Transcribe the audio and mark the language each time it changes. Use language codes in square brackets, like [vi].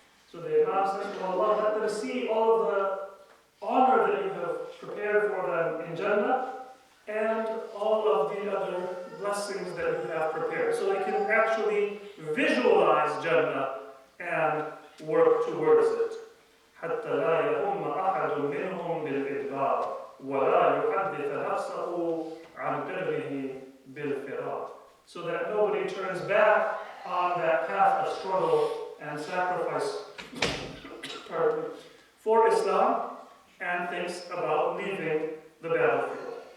[en] So the Imam says to Allah, let them see all the honor that you have prepared for them in Jannah, and all of the other blessings that you have prepared. So they can actually visualize Jannah and work towards it. [ar] حتى لا يهم أحد منهم بالإدبار ولا يحدث نفسه عن بره بالفرار. [en] So that nobody turns back on that path of struggle and sacrifice for Islam and thinks about leaving the battlefield.